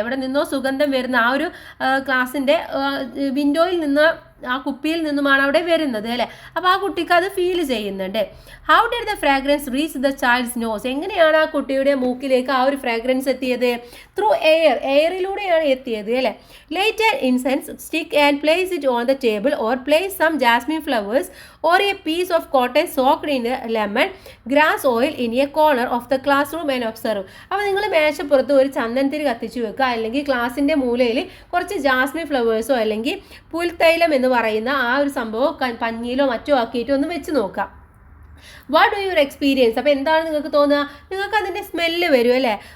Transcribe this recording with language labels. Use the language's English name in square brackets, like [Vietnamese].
[Malayalam] എവിടെ നിന്നോ സുഗന്ധം വരുന്ന ആ ഒരു ക്ലാസ്സിൻ്റെ വിൻഡോയിൽ നിന്ന് ആ കുപ്പിയിൽ നിന്നുമാണ് അവിടെ വരുന്നത് അല്ലേ? അപ്പോൾ ആ കുട്ടിക്ക് അത് ഫീൽ ചെയ്യുന്നുണ്ട്. [English] How did the fragrance reach the child's nose. [Malayalam] എങ്ങനെയാണ് ആ കുട്ടിയുടെ മൂക്കിലേക്ക് ആ ഒരു ഫ്രാഗ്രൻസ് എത്തിയത്? ത്രൂ എയറിലൂടെയാണ് എത്തിയത് അല്ലേ? [English] Light and incense stick and place it on the table or place some jasmine flowers or a piece of cotton soaked in lemon grass oil in a corner of the classroom and observe. [Malayalam] അപ്പോൾ നിങ്ങൾ മേശപ്പുറത്ത് ഒരു ചന്ദനത്തിരി കത്തിച്ചു വെക്കുക, അല്ലെങ്കിൽ ക്ലാസ്സിൻ്റെ മൂലയിൽ കുറച്ച് ജാസ്മിൻ ഫ്ലവേഴ്സോ അല്ലെങ്കിൽ പുൽത്തൈലം എന്ന് പറയുന്ന ആ ഒരു സംഭവം പഞ്ഞിയിലോ മറ്റോ ആക്കിയിട്ട് ഒന്ന് വെച്ച് നോക്കുക. [English] What do your experience. [Malayalam] അപ്പോൾ എന്താണ് നിങ്ങൾക്ക് തോന്നുക? നിങ്ങൾക്ക് അതിൻ്റെ സ്മെല്ല് വരും അല്ലേ?